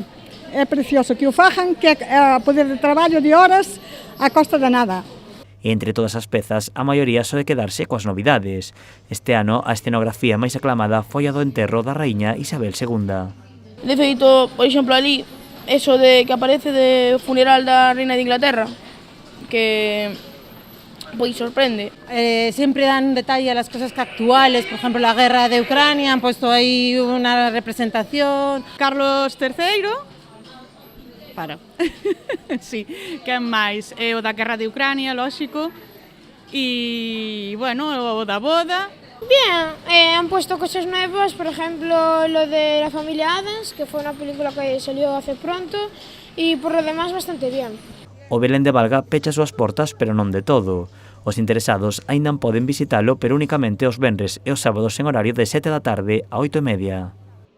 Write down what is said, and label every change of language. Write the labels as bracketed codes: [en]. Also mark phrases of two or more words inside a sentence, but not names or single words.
[gl] É precioso que o fajan, que é poder de traballo de horas a costa de nada. Entre todas as pezas, a maioría soe quedarse coas novidades. Este ano, a escenografía máis aclamada foi a do enterro da raíña Isabel II. De feito, por exemplo, ali, eso de que aparece de funeral da reina de Inglaterra, que pois sorprende. [es] Siempre dan detalle a las cosas que actuales, por ejemplo, la guerra de Ucrania, han puesto ahí una representación. Carlos III, [gl] sí, que máis? É o da guerra de Ucrania, lógico, e, bueno, o da boda. [es] Bien, han puesto cosas nuevas, por ejemplo, lo de la familia Addams, que fue una película que salió hace pronto, y por lo demás bastante bien. [gl] O Belén de Valga pecha as súas portas, pero non de todo. Os interesados aínda poden visitalo, pero únicamente os venres e os sábados en horario de 7 da tarde a 8:30.